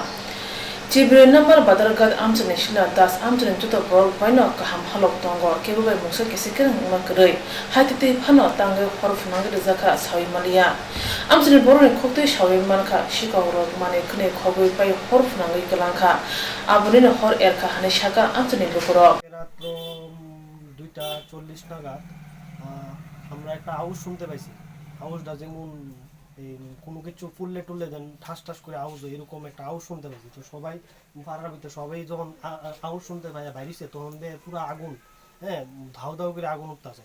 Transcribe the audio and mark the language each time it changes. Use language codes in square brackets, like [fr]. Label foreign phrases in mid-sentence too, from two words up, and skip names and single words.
[trp] Chibrwi number badarghat Amchaini Shila das Amchaini joto baino kaham halok tongo Chibrwi mungsa kesikirang makrei haititi phano tangwe horo phwnangwi rwjakha sawi maliya. Amchaini boroni khogwi sawi mankha Sikokrog mani khwnai khogwi bai horo phwnangwi kwlangkha abonino hor erkha hani shaka Amchaini lukurok. [bn] 2:40 নাগাদ আমরা একটা আওয়াজ শুনতে পাইছি। আওয়াজটা যেমন কোনো কিছু ফুললে টুললে দেন ঠাস ঠাস করে আওয়াজ হয়, এরকম একটা আওয়াজ শুনতে পাইছি। তো সবাই পাড়ার ভিতরে সবাই যখন আওয়াজ শুনতে পাই বাইরেছে তখন পুরো আগুন, হ্যাঁ, ধাউ ধাউ করে আগুন উঠতেছে।